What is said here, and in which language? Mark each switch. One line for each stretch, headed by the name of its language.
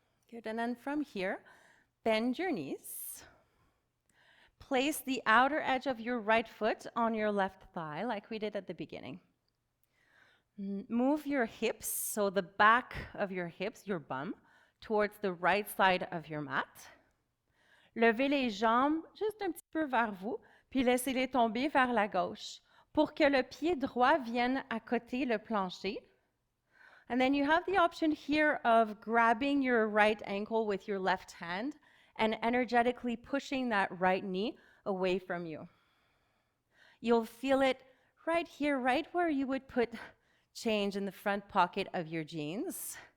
English: Good, and then from here, bend your knees. Place the outer edge of your right foot on your left thigh, like we did at the beginning. Move your hips, so the back of your hips, your bum, towards the right side of your mat.
French: Levez les jambes juste un petit peu vers vous, puis laissez-les tomber vers la gauche pour que le pied droit vienne à côté le plancher.
English: And then you have the option here of grabbing your right ankle with your left hand and energetically pushing that right knee away from you. You'll feel it right here, right where you would put change in the front pocket of your jeans.